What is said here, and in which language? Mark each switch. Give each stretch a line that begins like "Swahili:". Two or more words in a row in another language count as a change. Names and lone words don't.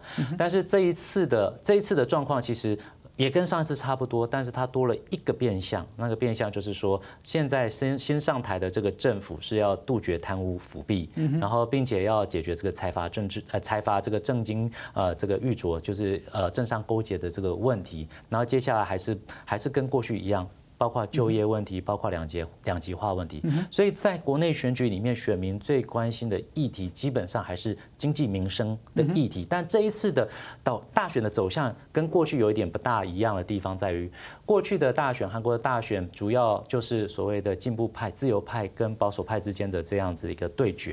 Chinese: 但是這一次的狀況其實也跟上一次差不多，但是它多了一個變相，那個變相就是說，現在新上台的這個政府是要杜絕貪污腐弊，然後並且要解決這個財閥這個政經這個預著，就是政商勾結的這個問題，然後接下來還是跟過去一樣。包括就业问题，包括两极化问题。所以在国内选举里面，选民最关心的议题基本上还是经济民生的议题。但这一次的大选的走向跟过去有一点不大一样的地方在于，过去的大选，韩国的大选主要就是所谓的进步派、自由派跟保守派之间的这样子一个对决。